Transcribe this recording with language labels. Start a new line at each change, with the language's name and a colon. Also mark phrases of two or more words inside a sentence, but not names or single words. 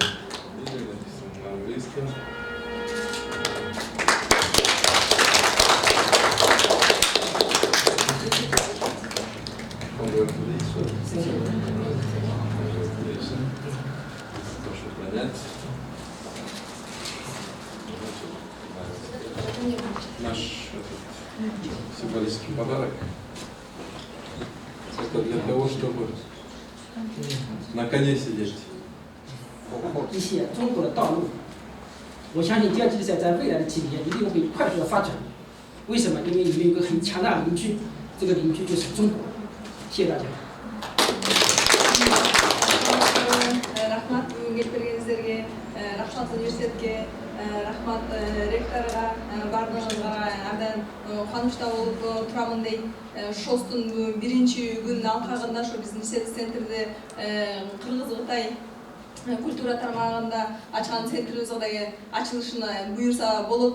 Russian: На английском. Прошу понять. Наш символический подарок. Это для того, чтобы на коне сидеть.
Chinese: 一些中国的道路，我相信第二季在未来的几年一定会快速的发展。为什么？因为你们有个很强大的邻居，这个邻居就是中国。谢谢大家。
Kyrgyz: Рахмат келгениңиздерге, рахмат университетке, рахмат ректорга, бардыгыңызга абдан кубанычта болуп турамын дейт. ШОСтун биринчи күн алкагында ошо биздин центрде Кыргыз-Кытай культура тармагында ачкан центрибиз кудайга ачылышына буюрса болот.